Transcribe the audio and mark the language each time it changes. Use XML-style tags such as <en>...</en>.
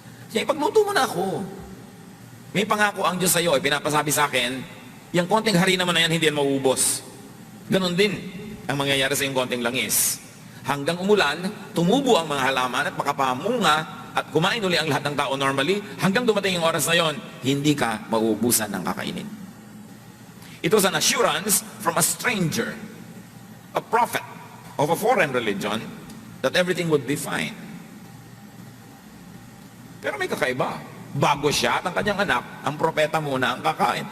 <tl>Kaya ipagluto mo na ako. May pangako ang Diyos sa iyo, pinapasabi sa akin, yung konting harina mo na yan, hindi yan mauubos. Ganon din ang mangyayari sa yung konting langis. Hanggang umulan, tumubo ang mga halaman at makapamunga at kumain uli ang lahat ng tao normally, hanggang dumating yung oras na yon, hindi ka mauubusan ng kakainin.</tl> <en>It was an assurance from a stranger, a prophet of a foreign religion, that everything would be fine.</en> <tl>Pero may kakaiba. Bago siya at ang kanyang anak, ang propeta muna ang kakain.</tl>